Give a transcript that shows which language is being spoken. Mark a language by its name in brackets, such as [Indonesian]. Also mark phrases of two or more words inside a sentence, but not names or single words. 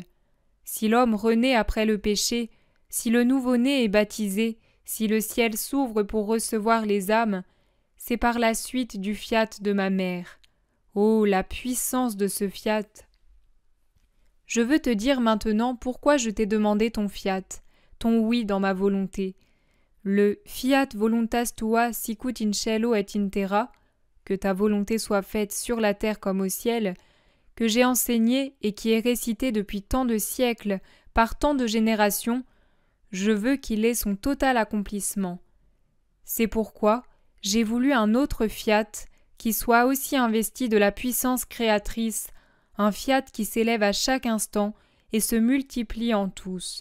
[French] Si l'homme renaît après le péché, si le nouveau-né est baptisé, si le ciel s'ouvre pour recevoir les âmes, c'est par la suite du fiat de ma mère. Oh, la puissance de ce fiat! Je veux te dire maintenant pourquoi je t'ai demandé ton fiat, ton oui dans ma volonté. [Latin] Le fiat voluntas tua sicut in cielo et in terra, [French] que ta volonté soit faite sur la terre comme au ciel, que j'ai enseigné et qui est récité depuis tant de siècles par tant de générations, je veux qu'il ait son total accomplissement. C'est pourquoi j'ai voulu un autre fiat qui soit aussi investi de la puissance créatrice, un fiat qui s'élève à chaque instant et se multiplie en tous.